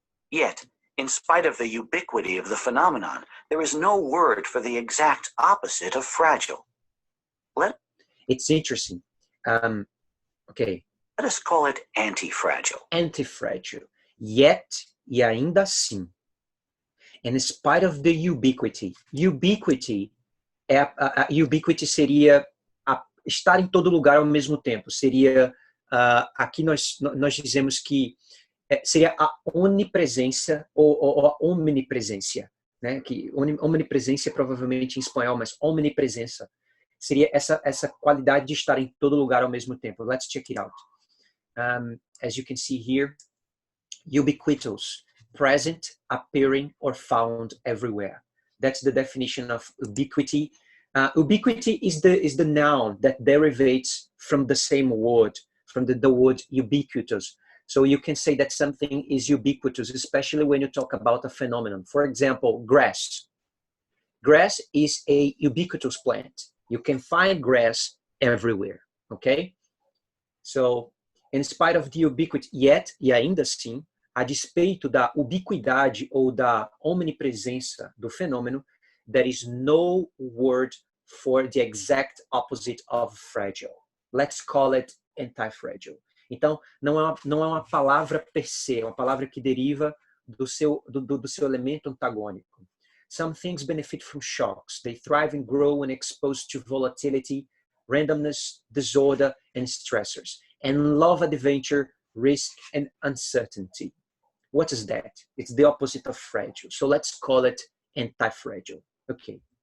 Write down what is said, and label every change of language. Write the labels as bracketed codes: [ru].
[en] Yet, in spite of the ubiquity of the phenomenon, there is no word for the exact opposite of fragile. It's interesting. Okay. Let us call it antifragile. [pt] Antifragile. [en] Yet, [pt] e ainda assim. [en] In spite of the ubiquity. [pt] Ubiquity, ubiquity seria estar em todo lugar ao mesmo tempo. Seria, aqui nós dizemos que seria a onipresença ou a omnipresença, né? Que omnipresença provavelmente em espanhol, mas omnipresença seria essa qualidade de estar em todo lugar ao mesmo tempo. [en] Let's check it out. As you can see here, ubiquitous, present, appearing, or found everywhere. That's the definition of ubiquity. Ubiquity is the noun that derivates from the same word, from the word ubiquitous. So you can say that something is ubiquitous, especially when you talk about a phenomenon. For example, grass. Grass is a ubiquitous plant. You can find grass everywhere, okay? So, in spite of the ubiquity, yet, [pt] e ainda assim, a despeito da ubiquidade ou da omnipresença do fenômeno, [en] there is no word for the exact opposite of fragile. Let's call it antifragile. [pt] Então, não é uma palavra per se, é uma palavra que deriva do seu elemento antagônico. [en] Some things benefit from shocks. They thrive and grow when exposed to volatility, randomness, disorder, and stressors, and love adventure, risk, and uncertainty. What is that? It's the opposite of fragile. So let's call it antifragile. Okay.